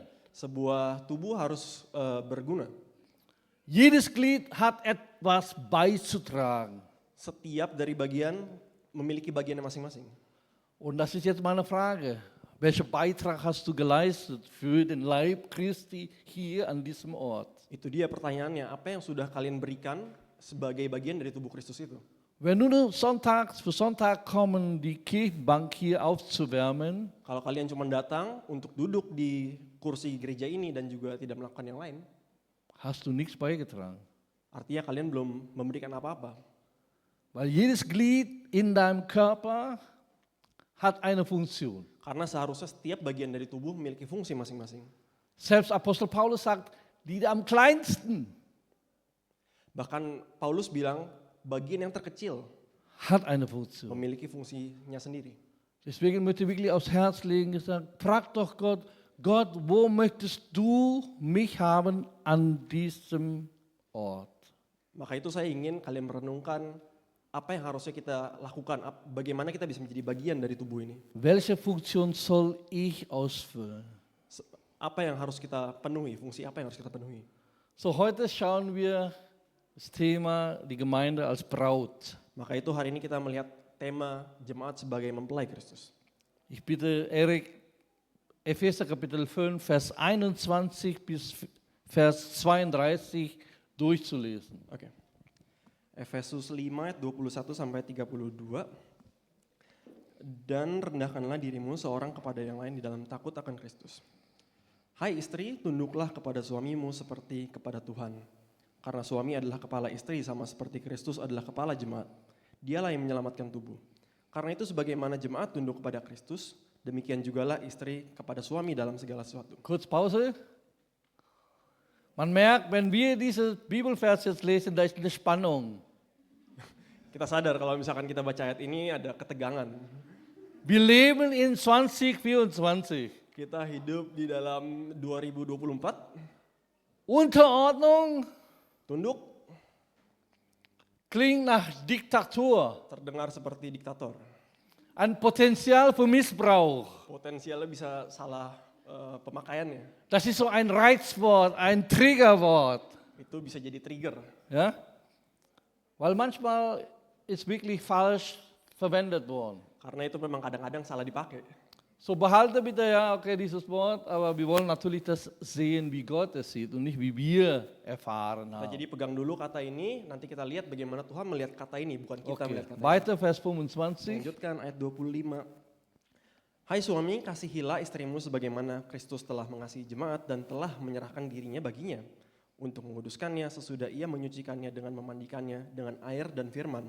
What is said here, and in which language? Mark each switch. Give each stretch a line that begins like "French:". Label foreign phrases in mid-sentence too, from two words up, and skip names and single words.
Indonesian: Sebuah tubuh harus berguna.
German: Jedes Glied hat etwas beizutragen.
Indonesian: Setiap dari bagian memiliki bagiannya masing-masing.
German: Und das ist jetzt meine Frage. Welchen Beitrag hast du geleistet für den Leib Christi hier an diesem Ort?
Indonesian: Itu dia pertanyaannya, apa yang sudah kalian berikan sebagai bagian dari tubuh Kristus itu?
German: Wenn du nur Sonntag für Sonntag kommen, die Kirchenbank hier aufzuwärmen,
Indonesian: Kalau kalian cuma datang untuk duduk di kursi gereja ini dan juga tidak melakukan yang lain,
German: hast du nichts beigetragen.
Indonesian: artinya kalian belum memberikan apa-apa.
German: Weil jedes Glied in deinem Körper hat eine Funktion.
Indonesian: Karena seharusnya setiap bagian dari tubuh memiliki fungsi masing-masing.
German: Selbst Apostel Paulus sagt, die am kleinsten
Indonesian: Bahkan Paulus bilang bagian yang terkecil
German: hat eine Funktion.
Indonesian: memiliki fungsinya sendiri.
German: Deswegen möchte ich wirklich aufs Herz legen, gesagt, frag doch Gott, Gott, wo möchtest du mich haben an diesem Ort?
Indonesian: Maka itu saya ingin kalian merenungkan apa yang harusnya kita lakukan, bagaimana kita bisa menjadi bagian dari tubuh ini.
German: Welche Funktion soll ich ausfüllen?
Indonesian: Apa yang harus kita penuhi, fungsi apa yang harus kita penuhi.
German: So, heute schauen wir das Thema die Gemeinde als Braut.
Indonesian: Maka itu hari ini kita melihat tema jemaat sebagai mempelai Kristus.
German: Ich bitte Erik, Epheser Kapitel 5, Vers 21 bis Vers 32 durchzulesen.
Indonesian: Oke. Efesus 5 ayat 21 sampai 32. Dan rendahkanlah dirimu seorang kepada yang lain di dalam takut akan Kristus. Hai istri, tunduklah kepada suamimu seperti kepada Tuhan. Karena suami adalah kepala istri sama seperti Kristus adalah kepala jemaat. Dialah yang menyelamatkan tubuh. Karena itu sebagaimana jemaat tunduk kepada Kristus, demikian jugalah istri kepada suami dalam segala sesuatu.
German: Kurz Pause. Man merkt, wenn wir diese Bibelvers jetzt lesen, da ist eine Spannung.
Indonesian: Kita sadar kalau misalkan kita baca ayat ini ada ketegangan.
German: Wir leben in 2024.
Indonesian: Kita hidup di dalam 2024.
German: Unterordnung
Indonesian: Tunduk
German: klingt nach Diktatur.
Indonesian: terdengar seperti diktator.
German: Ein Potenzial für Missbrauch.
Indonesian: Potensialnya bisa salah pemakaiannya.
German: Das ist so ein Reizwort, ein Triggerwort.
Indonesian: Itu bisa jadi trigger.
German: Ja? Weil manchmal ist wirklich falsch verwendet worden.
Indonesian: Karena itu memang kadang-kadang salah dipakai.
German: So behalte bitte ja, okay, dieses Wort, aber wir wollen natürlich das sehen, wie Gott es sieht und nicht wie wir erfahren
Indonesian: Nah,
German: haben.
Indonesian: jadi pegang dulu kata ini, nanti kita lihat bagaimana Tuhan melihat kata ini, bukan kita Okay. melihat kata ini.
German: Weiter Vers 25.
Indonesian: Lanjutkan ayat 25. Hai suami, kasihilah istrimu sebagaimana Kristus telah mengasihi jemaat dan telah menyerahkan dirinya baginya untuk menguduskannya sesudah ia menyucikannya dengan memandikannya dengan air dan firman.